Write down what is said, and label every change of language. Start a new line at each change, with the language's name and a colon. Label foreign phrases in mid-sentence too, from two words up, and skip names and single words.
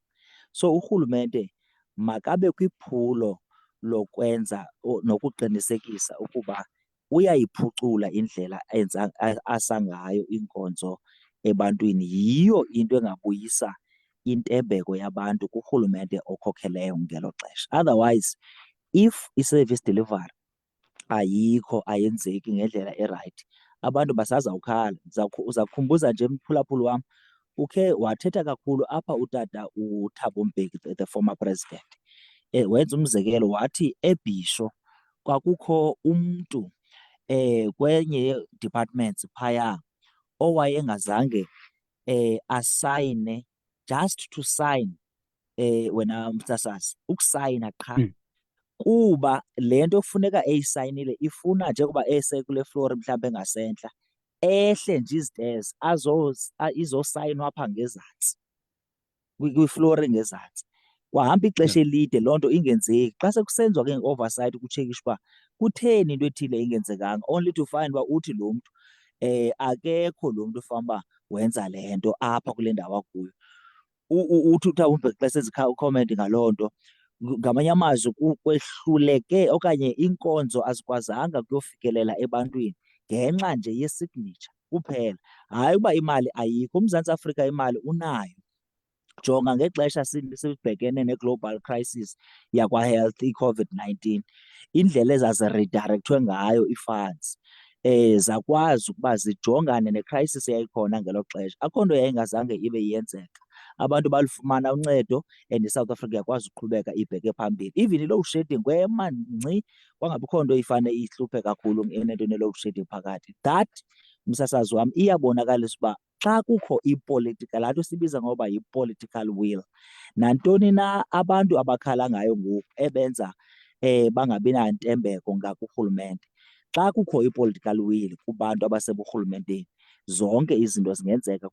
Xhosa: So urhulumente makabe kwiphulo lokwenza nokuqinisekisa ukuba uyayiphucula indlela enza asa ngayo iinkonzo ebantwini. Yiyo into engabuyisa intembeko yabantu kurhulumente okhokheleyo ngelo xesha.
English: Otherwise if
Xhosa: i-
English: service delivery
Xhosa: ayikho, ayenzeki ngendlela erayithi, abantu basazawukhala. Uzawukhumbuza nje mphulaphuli wam, ukhe wathetha kakhulu apha utata uThabo Mbeki,
English: the former president,
Xhosa: wenza umzekelo wathi eBhisho kwakukho umntu kwenye departments phaya owayengazange asayine,
English: just to sign,
Xhosa: wena msasazi, ukusayina qha kuba le nto kufuneka eyisayinile ifuna njengoba esekule floor mhlawumbi engasentla ehle nje izitezi izosayinwa apha ngezantsi kwifloor engezantsi. Kwahamba ixesha elide loo nto ingenzeki. Xa sekusenziwa ke nge-oversight kutshekishwa uba kutheni into ethile ingenzekanga,
English: only to find
Xhosa: uba uthi lo mntu akekho lo mntu ufana uba wenza le nto apha kule ndawo akuyo. Uthi mhlawumbe xa sezikhomenti ngaloo nto, ngamanye amazwi kwehluleke okanye iinkonzo azikwazanga kuyofikelela ebantwini ngenxa nje ye-signature kuphela, hayi uba imali ayikho. UMzantsi Afrika imali unayo. Jonga ngexesha sibhekene ne-
English: global crisis
Xhosa: yakwa-health, i-COVID-19, indlela ezaziredirekthwe ngayo ii-funds zakwazi ukuba zijongane ne-crisis eyayikhona ngelo xesha. Akho nto yayingazange ibe yenzeka, abantu balufumana uncedo and iSouth Africa yakwazi uqhubeka ibheke phambili. Even i-
English: load shedding
Xhosa: kwema ngci, kwangabikho nto ifane ihluphe kakhulu enento ne-
English: load shedding
Xhosa: phakathi. That, msasazi wam, iyabonakalisa uba xa kukho ipolitical, laa nto sibiza ngoba yi-
English: political will,
Xhosa: nantoni na abantu abakhala ngayo ngoku ebenza bangabi nantembeko ngakurhulumente, xa kukho i-
English: political will
Xhosa: kubantu abaseburhulumenteni, zonke izinto zingenzeka.